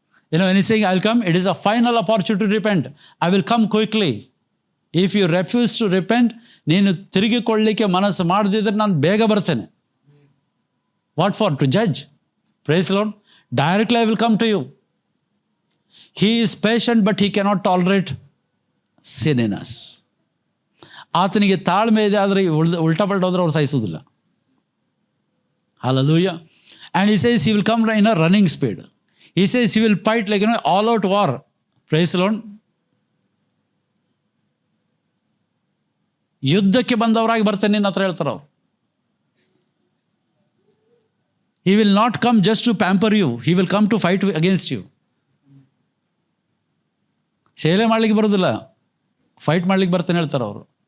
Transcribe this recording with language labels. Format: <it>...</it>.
<en>when he's saying I will come, it is a final opportunity to repent. I will come quickly. If you refuse to repent,</en> <kn>ನೀನು ತಿರುಗಿಕೊಳ್ಳಲಿಕ್ಕೆ ಮನಸ್ಸು ಮಾಡದಿದ್ರೆ ನಾನು ಬೇಗ ಬರ್ತೇನೆ.</kn> <en>What for? To judge. Praise the Lord. Directly I will come to you. He is patient, but he cannot tolerate sin in us.</en> <kn>ಆತನಿಗೆ ತಾಳ್ಮೆ ಇದೆ, ಆದರೆ ಉಲ್ಟಾ ಪಲ್ಟ ಹೋದ್ರೆ ಅವ್ರು ಸಹಿಸೋದಿಲ್ಲ.</kn> <en>Hallelujah. And he says he will come in a running speed. He says he will fight like all out war. Praise the Lord.</en> <kn>ಯುದ್ಧಕ್ಕೆ ಬಂದವರಾಗಿ ಬರ್ತೇನೆ ನಿನ್ನ ಹತ್ರ ಹೇಳ್ತಾರೆ ಅವ್ರು.</kn> <en>He will not come just to pamper you. He will come to fight against you.</en> <kn>ಶೇಲೆ ಮಾಡ್ಲಿಕ್ಕೆ ಬರೋದಿಲ್ಲ, fight ಮಾಡ್ಲಿಕ್ಕೆ ಬರ್ತೇನೆ ಹೇಳ್ತಾರೆ ಅವರು.</kn>